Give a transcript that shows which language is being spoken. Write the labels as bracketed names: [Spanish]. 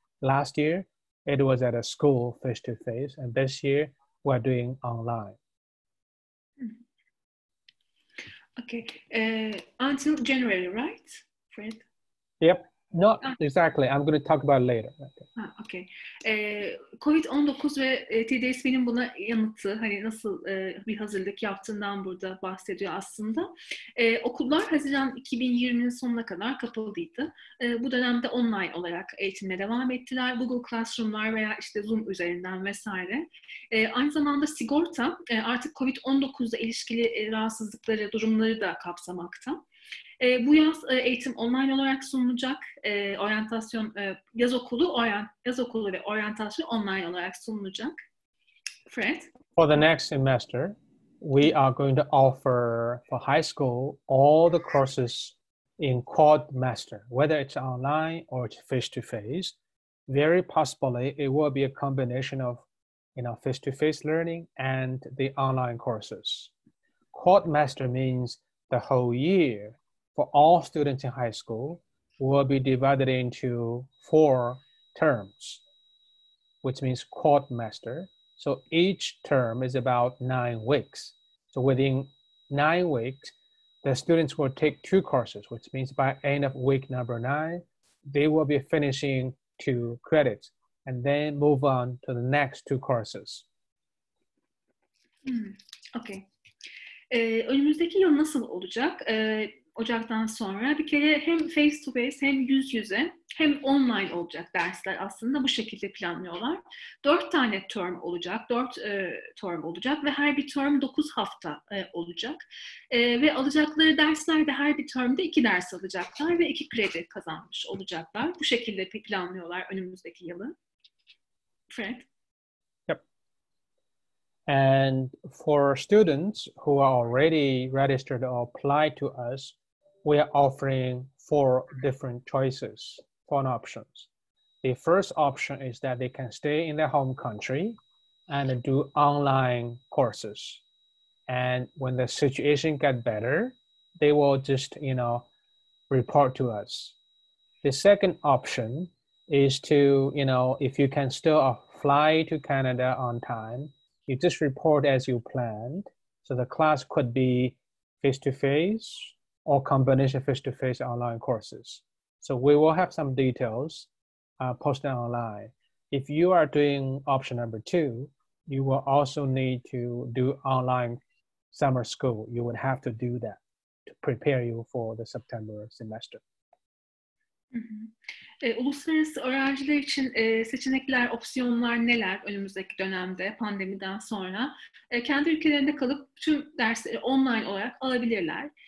[English] Last year, it was at a school face-to-face, and this year we're doing online. Okay, until January, right, Fred? Yep, not exactly. I'm going to talk about it later. Okay. [Turkish] Covid-19 ve TDSP'nin buna yanıtı, hani nasıl bir hazırlık yaptığından burada bahsediyor aslında. Okullar Haziran 2020'nin sonuna kadar kapalıydı. Bu dönemde online olarak eğitimine devam ettiler. Google Classroom'lar veya işte Zoom üzerinden vesaire. Aynı zamanda sigorta artık Covid-19'da ilişkili rahatsızlıkları, durumları da kapsamakta. Bu yaz eğitim online olarak sunulacak. Oryantasyon, yaz okulu ve oryantasyon online olarak sunulacak. [English] Fred? For the next semester, we are going to offer for high school all the courses in quadmaster, whether it's online or it's face-to-face. Very possibly, it will be a combination of face-to-face learning and the online courses. Quadmaster means the whole year for all students in high school will be divided into 4 terms, which means quadmaster. So each term is about 9 weeks. So within 9 weeks, the students will take 2 courses, which means by end of week number 9, they will be finishing 2 credits and then move on to the next 2 courses. Okay. [Turkish] Önümüzdeki yıl nasıl olacak? Ocak'tan sonra bir kere hem [English] face to face [Turkish] hem yüz yüze hem online olacak dersler aslında bu şekilde planlıyorlar. 4 tane term olacak, 4 term olacak ve her bir term 9 hafta olacak. Ve alacakları derslerde her bir termde 2 ders alacaklar ve 2 kredi kazanmış olacaklar. Bu şekilde planlıyorlar önümüzdeki yılı. [English] Fred? Yep. And for students who are already registered or applied to us, we are offering 4 different choices, 4 options. The first option is that they can stay in their home country and do online courses. And when the situation gets better, they will just, report to us. The second option is to, if you can still fly to Canada on time, you just report as you planned. So the class could be face-to-face or combination face-to-face online courses. So we will have some details posted online. If you are doing option number 2, you will also need to do online summer school. You would have to do that to prepare you for the September semester. [Turkish] Uluslararası öğrenciler için seçenekler, opsiyonlar neler önümüzdeki dönemde pandemiden sonra? Kendi ülkelerinde kalıp tüm dersleri online olarak alabilirler.